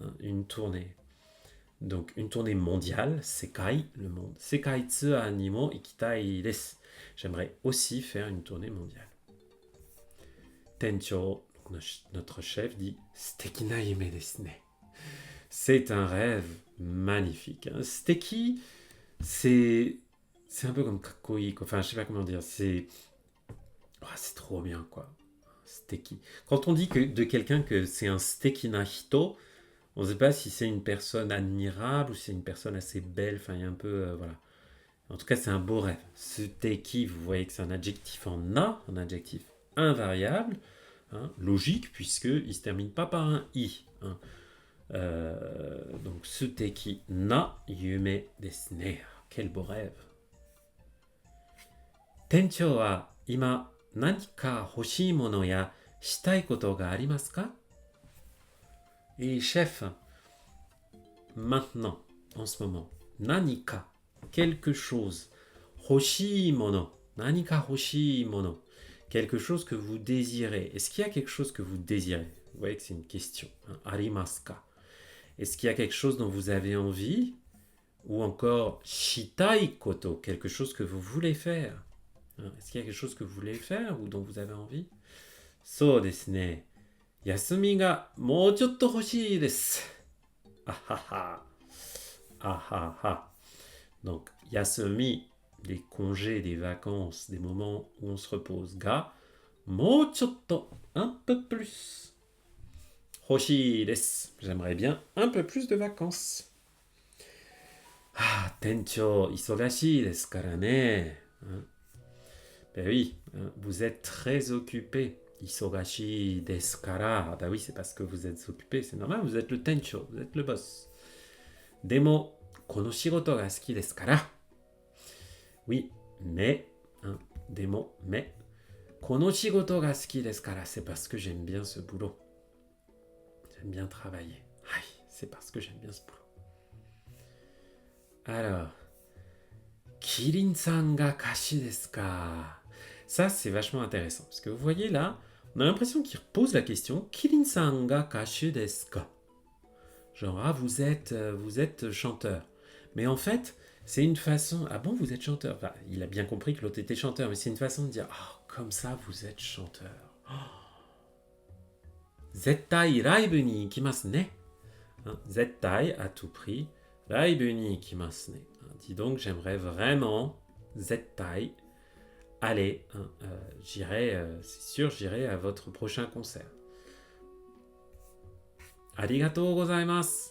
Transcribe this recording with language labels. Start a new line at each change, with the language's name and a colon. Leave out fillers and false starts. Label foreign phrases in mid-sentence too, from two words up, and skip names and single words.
French: hein, une tournée. Donc, une tournée mondiale, Sekai, le monde.
Japanese: 世界ツアーにも行きたいです.
French: J'aimerais aussi faire une tournée mondiale. Tencho, notre chef, dit
Japanese: 素敵な夢ですね.
French: C'est un rêve magnifique. Hein. Suteki, c'est un peu comme kakoi, quoi. Enfin, je sais pas comment dire. C'est trop bien, quoi. Suteki. Quand on dit de quelqu'un que c'est un
Japanese: 素敵な人,
French: on ne sait pas si c'est une personne admirable ou si c'est une personne assez belle. Enfin, il y a un peu, voilà. En tout cas, c'est un beau rêve. Suteki, vous voyez que c'est un adjectif en na, un adjectif invariable, hein, logique, puisqu'il se termine pas par un i. Hein. Donc,
Japanese: 素敵な夢ですね.
French: Quel beau rêve.
Japanese: 店長は今何か欲しいものやしたいことがありますか?
French: Et chef, maintenant, en ce moment, nanika, quelque chose,
Japanese: 欲しいもの、何か欲しいもの,
French: quelque chose que vous désirez. Est-ce qu'il y a quelque chose que vous désirez? Vous voyez que c'est une question.
Japanese: Hein, ありますか?
French: Est-ce qu'il y a quelque chose dont vous avez envie? Ou encore
Japanese: したいこと,
French: quelque chose que vous voulez faire? Hein, est-ce qu'il y a quelque chose que vous voulez faire ou dont vous avez envie?
Japanese: そうですね. 休みがもうちょっと欲しいです. Ah ah ah. Ah ah ah.
French: Donc, yasumi, des congés, des vacances, des moments où on se repose.
Japanese: が、もうちょっと,
French: un peu plus.
Japanese: 欲しいです.
French: J'aimerais bien un peu plus de vacances.
Japanese: Ah, 店長、忙しいですからね.
French: Ben oui, hein, vous êtes très occupé.
Japanese: 忙しいですから.
French: Ben oui, c'est parce que vous êtes occupé, c'est normal, vous êtes le tencho, vous êtes le boss.
Japanese: でも、この仕事が好きですから.
French: Oui, mais, hein, demo, mais,
Japanese: この仕事が好きですから,
French: c'est parce que j'aime bien ce boulot. J'aime bien travailler. Aïe, c'est parce que j'aime bien ce boulot. Alors,
Japanese: キリンさんが歌手ですか?
French: Ça, c'est vachement intéressant. Parce que vous voyez là, on a l'impression qu'il repose la question
Japanese: キリンさんが歌手ですか?
French: Genre, ah, vous êtes chanteur. Mais en fait, c'est une façon. Ah bon, vous êtes chanteur? Enfin, il a bien compris que l'autre était chanteur, mais c'est une façon de dire ah, comme ça, vous êtes chanteur.
Japanese: 絶対ライブに行きますね. Zettai,
French: à tout prix.
Japanese: ライブに行きますね.
French: Dis donc, j'aimerais vraiment, Zettai, aller. J'irai, c'est sûr, j'irai à votre prochain concert.
Japanese: ありがとうございます.